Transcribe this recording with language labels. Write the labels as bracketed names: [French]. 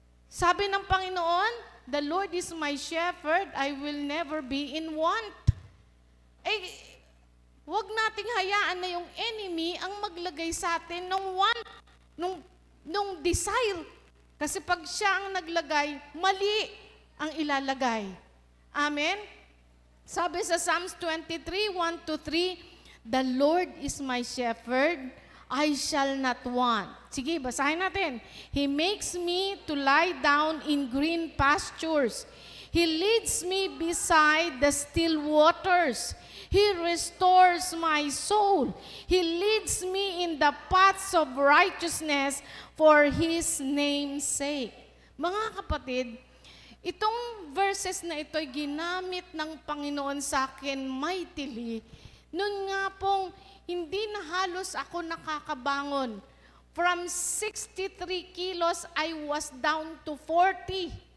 [Filipino] Sabi ng Panginoon, [English] the Lord is my shepherd, I will never be in want. [Filipino] Eh, huwag nating hayaan na yung enemy ang maglagay sa atin ng want, nung desire. Kasi pag siya ang naglagay, mali ang ilalagay. Amen? Sabi sa Psalms 23, 1-3, [English] the Lord is my shepherd, I shall not want. [Filipino] Sige, basahin natin. [English] He makes me to lie down in green pastures. He leads me beside the still waters. He restores my soul. He leads me in the paths of righteousness for His name's sake. [Filipino] Mga kapatid, itong verses na ito ay ginamit ng Panginoon sa akin mightily. Noon nga pong hindi na halos ako nakakabangon. [English] From 63 kilos, I was down to 40.